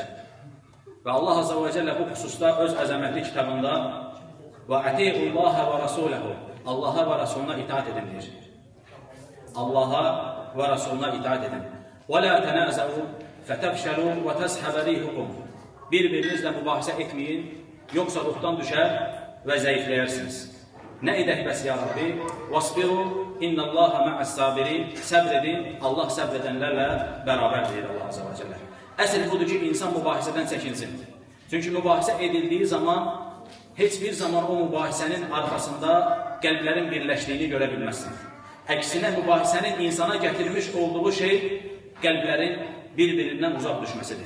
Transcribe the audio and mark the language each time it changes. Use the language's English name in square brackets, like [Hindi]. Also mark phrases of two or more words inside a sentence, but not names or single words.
[Azerbaijani] Və [Arabic] الله عز وجل [Azerbaijani] bu xüsusda öz əzəmətli kitabında [Arabic] وَأَطِيعُوا اللَّهَ وَرَسُولَهُ, [Azerbaijani] Allaha və Rasuluna itaat edin deyir. Allaha və Rasuluna itaat edin. [Arabic] وَلَا تَنَازَعُوا فَتَفْشَلُوا وَتَذْهَبَ رِيحُكُمْ. [Azerbaijani] Bir-birinizlə mübahisə etməyin, yoxsa ruhdan düşər və zəifləyərsiniz. Nə edək bəs [Arabic] يا ربي? وَاصْبِرُوا إِنَّ اللَّهَ مَعَ الصَّابِرِينَ. [Azerbaijani] Səbr edin, Allah səbr edənlərlə bərabər deyir [Arabic] الله عز وجل. [Azerbaijani] Əsl budur ki, insan mübahisədən çəkinsin. Çünki mübahisə edildiyi zaman heç bir zaman o mübahisənin arxasında qəlblərin birləşdiyini görə bilməzsin. Əksinə mübahisənin insana gətirmiş olduğu şey qəlblərin bir-birindən uzaq düşməsidir.